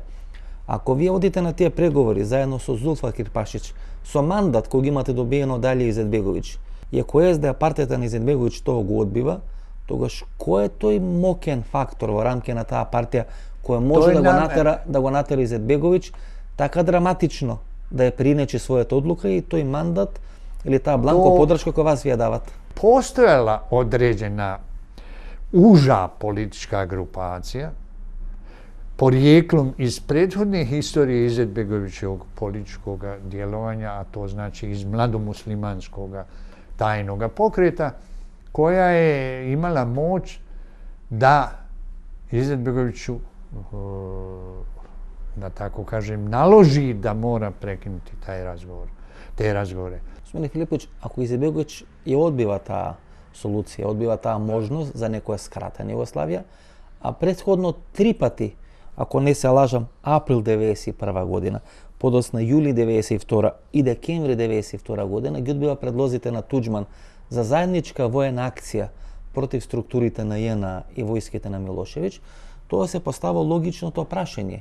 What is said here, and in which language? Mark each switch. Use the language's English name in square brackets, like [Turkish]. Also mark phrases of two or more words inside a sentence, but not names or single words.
[Macedonian] ако вие одите на тие преговори заедно со Зулфакир Пашич, со мандат кој ги имате добиено од Алија Изетбеговиќ, и ако СДА партијата на Изетбеговиќ тоа го одбива, тогаш кој е тој мокен фактор во рамки на таа партија кој може да го натера Изетбеговиќ така драматично да ја принечи својата одлука и тој мандат или таа бланко подршка која вас вие давате? [Bosnian] Postojala određena uža politička grupacija, porijeklom iz prethodne historije Izetbegovićevog političkog djelovanja, a to znači iz mladomuslimanskog tajnog pokreta, koja je imala moć da Izetbegoviću, da tako kažem, naloži da mora prekinuti te razgovore. [Macedonian] Господине Филиповиќ, ако Изетбеговиќ ја одбива таа солуција, одбива таа можност за некоја скратена Југославија, а претходно 3 пати, ако не се лажам, април 1991 година, подосна јули 1992 и декември 1992 година, ги одбива предлозите на Туџман за заедничка воена акција против структурите на ЈНА и војските на Милошевиќ, тоа се постава логичното прашање.